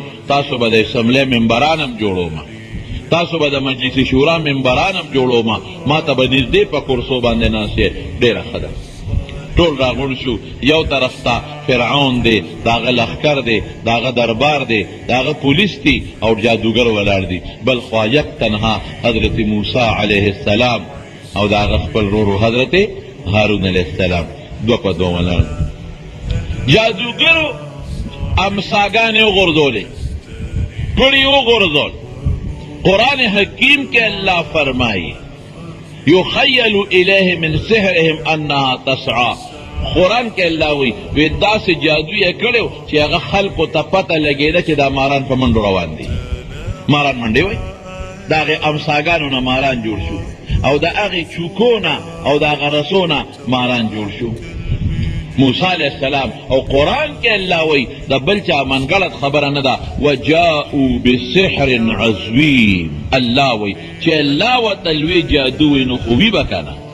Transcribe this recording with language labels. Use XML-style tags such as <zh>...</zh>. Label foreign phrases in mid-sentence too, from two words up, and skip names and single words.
<ps>تاسو به د اسمبلی ممبران هم جوړوم تاسو به د مجلس شورا ممبران هم جوړوم ما ته به نږدې په کرسو باندې ناست یې ډېره ښه ده ټول راغونډ شو یو طرف ته فرعون دی د هغه لښکر دی د هغه دربار دی د هغه پولیس دي او جادوګر ولاړ دي بل خوا</ps> <fa>یک تنها</fa> <ps>حضرت موسی علیه السلام او دا هغه خپل ورور حضرت هارون علیه السلام دوه په دوه ولاړ جادوګرو امساګانې وغورځولې پړي وغورځول قرآن حکیم کې الله فرمایي</ps> <ar>یخیل الیه من سحرهم انها تسعى</ar> <ps>قرآن کې الله وی داسې جادو یې کړی چې هغه خلکو ته پته لګېده چې دا ماران په منډو روان دي ماران منډې وایي د هغې امساګانو نه ماران جوړ شو او د هغې چوکو نه او د هغه رسو نه ماران جوړ شو موسی علیه السلام او قرآن کې الله وی د بل چا منګړت خبره نه ده</ps> <ar>وجاءوا بسحر عظیم</ar> <ps>الله وی چې الله ورته لوی جادو وي نو خو وي به که نه</ps>